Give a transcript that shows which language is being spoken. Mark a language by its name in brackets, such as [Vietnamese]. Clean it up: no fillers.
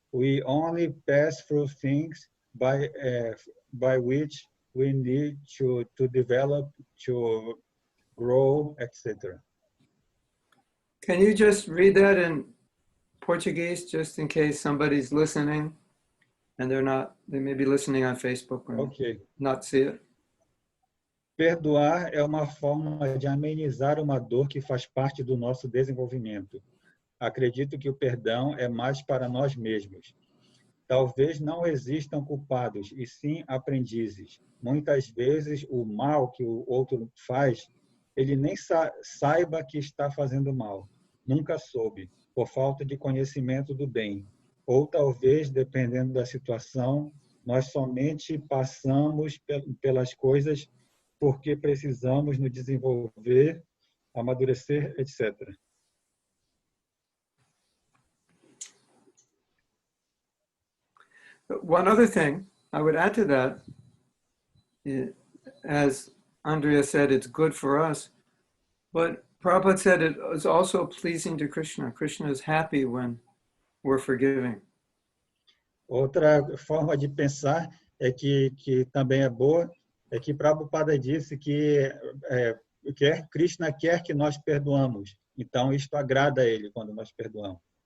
[English] We only pass through things by which we need to develop, to grow, etc. Can you just read that in Portuguese, just in case somebody's listening and they may be listening on Facebook or not see it? [Portuguese] Perdoar é uma forma de amenizar uma dor que faz parte do nosso desenvolvimento. Acredito que o perdão é mais para nós mesmos. Talvez não existam culpados, e sim aprendizes. Muitas vezes, o mal que o outro faz, ele nem saiba que está fazendo mal. Nunca soube, por falta de conhecimento do bem. Ou talvez, dependendo da situação, nós somente passamos pelas coisas porque precisamos nos desenvolver, amadurecer, etc. [English] One other thing I would add to that, as Andrea said, it's good for us, but Prabhupada said it is also pleasing to Krishna. Krishna is happy when we're forgiving. [Portuguese] Outra forma de pensar que também é boa é que Prabhupada disse que Krishna quer que nós perdoamos. Então, isto agrada a ele quando nós perdoamos.